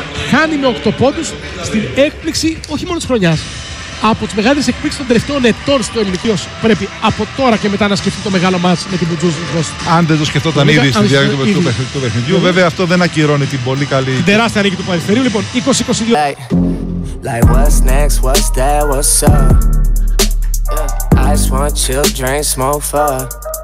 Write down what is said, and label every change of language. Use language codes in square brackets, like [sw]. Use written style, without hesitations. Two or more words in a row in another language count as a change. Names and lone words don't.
[el] Χάνει με 8 πόντους στην έκπληξη όχι μόνο της χρονιάς. Από τις μεγαλύτερες εκπλήξεις των τελευταίων ετών στο ελληνικό. Πρέπει από τώρα και μετά να σκεφτεί το μεγάλο μάτς με την Μπουτζούζ. Αν δεν το σκεφτόταν ήδη στη διάρκεια του παιχνιδιού, βέβαια αυτό δεν ακυρώνει την πολύ καλή. Τεράστια νίκη του Περιστερίου. Λοιπόν, 20-22. [en] Like what's next, what's that, what's up? I just want chill, drink, smoke, fuck.